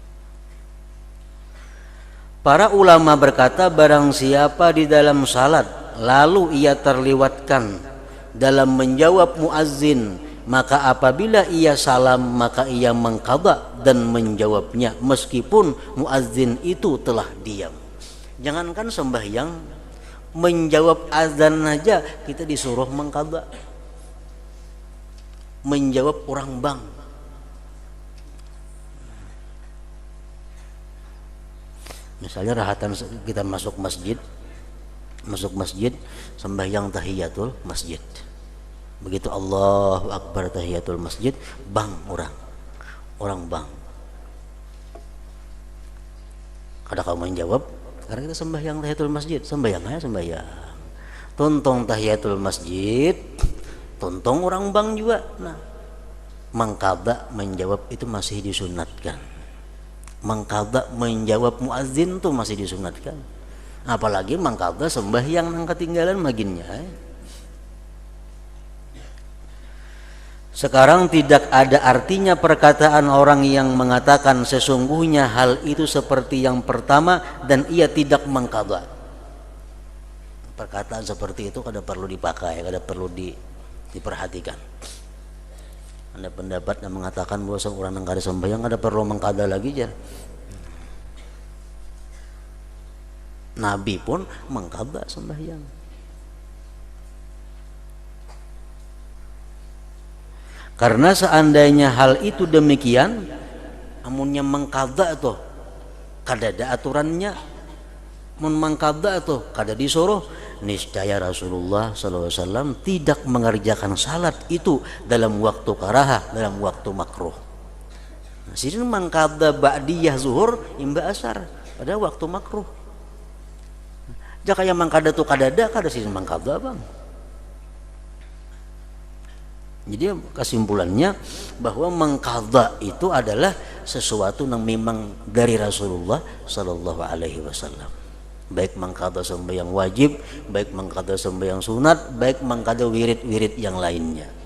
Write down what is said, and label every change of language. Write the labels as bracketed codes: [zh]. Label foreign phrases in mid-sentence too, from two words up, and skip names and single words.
[id] Para ulama berkata, barang siapa di dalam salat lalu ia terlewatkan dalam menjawab muazzin, maka apabila ia salam maka ia mengqadha dan menjawabnya meskipun muazzin itu telah diam. Jangankan sembahyang, menjawab azan aja kita disuruh mengqadha. [bjn] Menjawab orang bang, misalnya rahatan kita masuk masjid sembahyang tahiyatul masjid, begitu Allahu akbar tahiyatul masjid, bang orang bang, kada kau menjawab karena kita sembahyang tahiyatul masjid, sembahyang tontong tahiyatul masjid, tontong orang bang juga. [id] Nah, mengqadha menjawab itu masih disunatkan. Mengqadha menjawab muazzin itu masih disunatkan, apalagi mengqadha sembahyang [bjn] nang ketinggalan maginnya. [id] Sekarang tidak ada artinya perkataan orang yang mengatakan sesungguhnya hal itu seperti yang pertama dan ia tidak mengqadha. [bjn] Perkataan seperti itu kada perlu dipakai, kada perlu diperhatikan. [id] Ada pendapat yang mengatakan bahwa seorang yang [bjn] kada sembahyang kada perlu [id] mengqadha lagi jar. Nabi pun mengqadha sembahyang. Karena seandainya hal itu demikian, [bjn] amunnya mengqadha tuh kada ada aturannya, mun mengqadha tuh kada disuruh, [id] niscaya Rasulullah SAW tidak mengerjakan salat itu dalam waktu karahah, dalam waktu makruh. [bjn] Nah, sidin mengqadha ba'diyah zuhur imba asar pada waktu makruh. Jika yang mengqadha tu kadada kada sidin mengqadha bang. [id] Jadi kesimpulannya bahwa mengqadha itu adalah sesuatu yang memang dari Rasulullah [ar] sallallahu alaihi wasallam. [id] Baik mengqadha sembahyang wajib, baik mengqadha sembahyang sunat, baik mengqadha wirid-wirid yang lainnya.